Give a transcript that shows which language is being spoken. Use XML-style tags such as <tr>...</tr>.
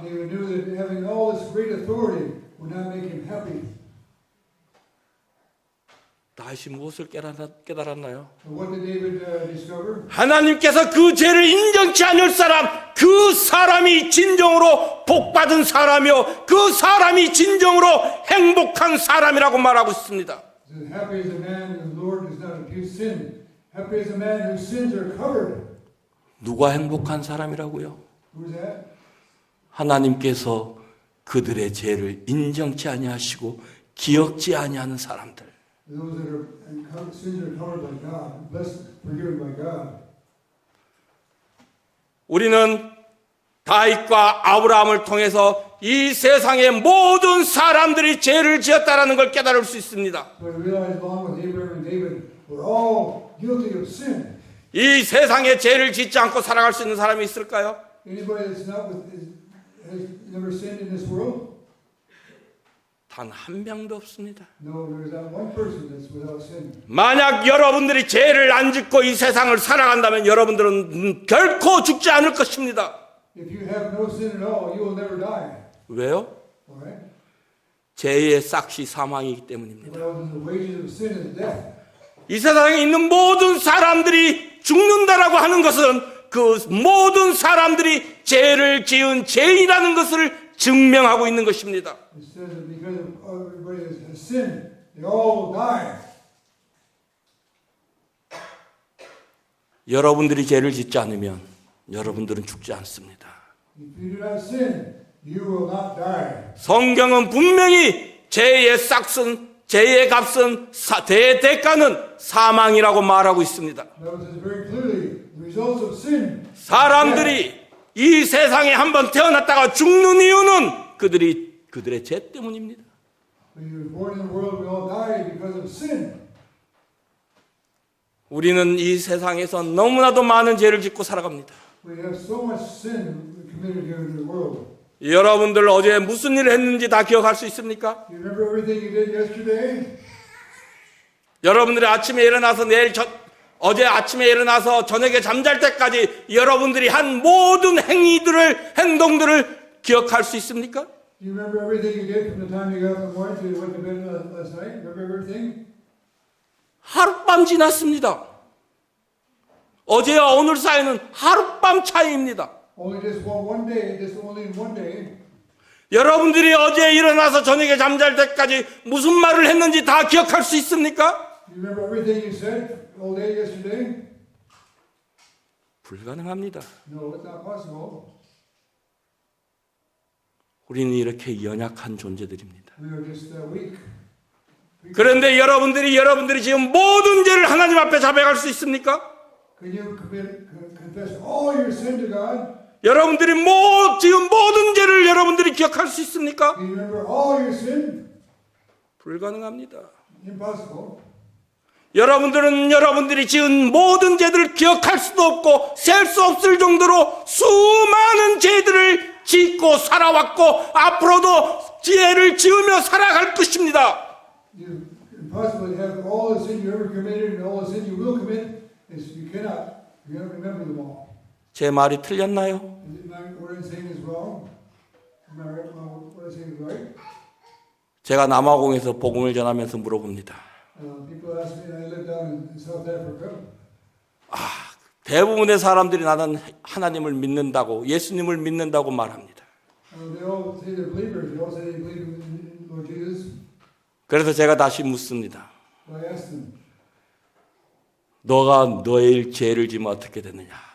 <en>They knew that having all this great authority would not make him happy.</en> <ko>다윗이 무엇을 깨달았나요?</ko> <en>So what did David discover?</en> <ko>하나님께서 그 죄를 인정치 않을 사람, 그 사람이 진정으로 복받은 사람이요, 그 사람이 진정으로 행복한 사람이라고 말하고 있습니다.</ko> <en>Happy is a man whose Lord does not impute sin. Happy is a man whose sins are covered.</en> <ko>누가 행복한 사람이라고요?</ko> <en>Who's that?</en> <ko>하나님께서 그들의 죄를 인정치 아니하시고 기억지 아니하는 사람들.</ko> <en>Those that sins are covered by God, blessed, forgiven by God.</en> <ko>우리는 다윗과 아브라함을 통해서 이 세상의 모든 사람들이 죄를 지었다라는 걸 깨달을 수 있습니다.</ko> <en>So we realize along with Abraham and David, we're all guilty of sin.</en> <ko>이 세상에 죄를 짓지 않고 살아갈 수 있는 사람이 있을까요?</ko> <en>Anybody that's has never sinned in this world?</en> <ko>단 한 명도 없습니다.</ko> <en>No, there's not one person that's without sin.</en> <ko>만약 여러분들이 죄를 안 짓고 이 세상을 살아간다면 여러분들은 결코 죽지 않을 것입니다.</ko> <en>If you have no sin at all, you will never die.</en> <ko>왜요?</ko> <en>All right?</en> <ko>죄의 싹시 사망이기 때문입니다.</ko> <en>Well, the wages of sin is death.</en> <ko>이 세상에 있는 모든 사람들이 죽는다라고 하는 것은 그 모든 사람들이 죄를 지은 죄인이라는 것을 증명하고 있는 것입니다.</ko> <en>It says that because everybody has sinned, they all will die.</en> <ko>여러분들이 죄를 짓지 않으면 여러분들은 죽지 않습니다.</ko> <en>If you do not sin, you will not die.</en> <ko>성경은 분명히 죄의 싹은 죄의 값은 대가는 사망이라고 말하고 있습니다.</ko> <en>That was very clearly the results of sin.</en> <ko>사람들이 이 세상에 한번 태어났다가 죽는 이유는 그들의 죄 때문입니다.</ko> <en>When you were born in the world, we all die because of sin.</en> <ko>우리는 이 세상에서 너무나도 많은 죄를 짓고 살아갑니다.</ko> <en>We have so much sin committed here in the world.</en> <ko>여러분들 어제 무슨 일을 했는지 다 기억할 수 있습니까?</ko> <en>You remember everything you did yesterday?</en> <ko>여러분들이 아침에 일어나서 어제 아침에 일어나서 저녁에 잠잘 때까지 여러분들이 한 모든 행동들을 기억할 수 있습니까?</ko> <en>Do you remember everything you did from the time you got up in the morning till you went to bed last night? Remember everything?</en> <ko>하룻밤 지났습니다. 어제와 오늘 사이는 하룻밤 차이입니다.</ko> <en>Only just one day, just only in one day.</en> <ko>여러분들이 어제 일어나서 저녁에 잠잘 때까지 무슨 말을 했는지 다 기억할 수 있습니까?</ko> <en>You remember everything you said all day yesterday?</en> <ko>불가능합니다.</ko> <en>No, it's not possible.</en> <ko>우리는 이렇게 연약한 존재들입니다.</ko> <en>We are just weak.</en> <ko>그런데 여러분들이 지금 모든 죄를 하나님 앞에 자백할 수 있습니까?</ko> <en>Can you confess all your sin to God?</en> <ko>여러분들이 지금 모든 죄를 여러분들이 기억할 수 있습니까?</ko> <en>Can you remember all your sin?</en> <ko>불가능합니다.</ko> <en>Impossible.</en> <ko>여러분들이 지은 모든 죄들을 기억할 수도 없고 셀 수 없을 정도로 수많은 죄들을 짓고 살아왔고 앞으로도 죄를 지으며 살아갈 것입니다.</ko> <en>It's impossible to have all the sin you ever committed and all the sin you will commit. You cannot remember them all.</en> <ko>제 말이 틀렸나요?</ko> <en>What I'm saying is wrong. Am I right? What I'm saying is right.</en> <ko>제가 남아공에서 복음을 전하면서 물어봅니다.</ko> <en>People ask me, and I live down in South Africa.</en> <ko>대부분의 사람들이 나는 하나님을 믿는다고 예수님을 믿는다고 말합니다.</ko> <en>They all say they're believers. They all say they believe in Lord Jesus.</en> <ko>그래서 제가 다시 묻습니다.</ko> <en>So I asked them,</en> <ko>너가 너의 죄를 지면 어떻게 되느냐?</ko>